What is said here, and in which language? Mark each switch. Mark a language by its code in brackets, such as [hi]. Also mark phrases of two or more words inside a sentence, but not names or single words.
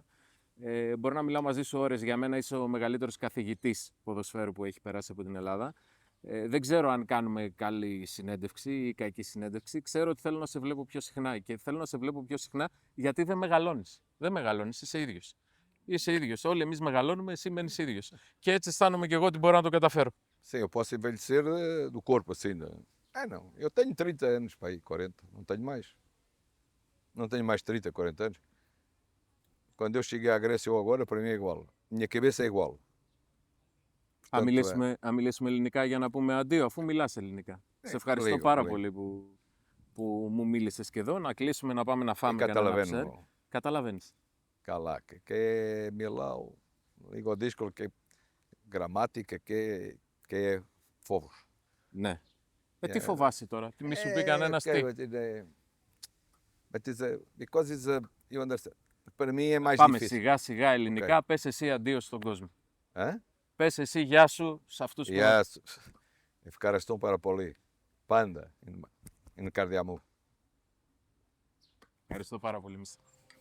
[el] Μπορώ να μιλάω μαζί σου ώρες. Για μένα είσαι ο μεγαλύτερος καθηγητής ποδοσφαίρου που έχει περάσει από την Ελλάδα. Δεν ξέρω αν κάνουμε καλή συνέντευξη ή κακή συνέντευξη. Ξέρω ότι θέλω να σε βλέπω πιο συχνά και θέλω να σε βλέπω πιο συχνά γιατί δεν μεγαλώνεις. Δεν μεγαλώνεις, είσαι ίδιος. Είσαι ίδιος. Όλοι εμείς μεγαλώνουμε, εσύ μένεις ίδιος. Και έτσι αισθάνομαι και εγώ ότι μπορώ να το καταφέρω. [pt] Sim, eu posso envelhecer do corpo, assim. Não, eu tenho 30 anos, pai, 40, não tenho mais. Não tenho mais 30, 40 anos. Quando eu cheguei à Grécia ou agora, para mim é igual. Minha cabeça é igual. [el] Αν μιλήσουμε ελληνικά για να πούμε αντίο, αφού μιλάς ελληνικά. Σε ευχαριστώ πάρα πολύ που μου μίλησες και εδώ. Να κλείσουμε, να πάμε να φάμε κανένα ψέρ. Καταλαβαίνεις. Καλά, και μιλάω λίγο δύσκολο και γραμμάτικα και φόβος. Ναι. Τι φοβάσαι τώρα, τι μη σου πει κανένας τι. [en] Because you understand. [pt] Para mim é mais [el] Πάμε [pt] difícil. [el] σιγά σιγά ελληνικά, πες εσύ αντίο στον κόσμο. Hã? Πες εσύ γεια σου σε αυτούς που... Γεια σου. Ευχαριστώ πάρα πολύ. Πάντα είναι καρδιά μου. Ευχαριστώ πάρα πολύ.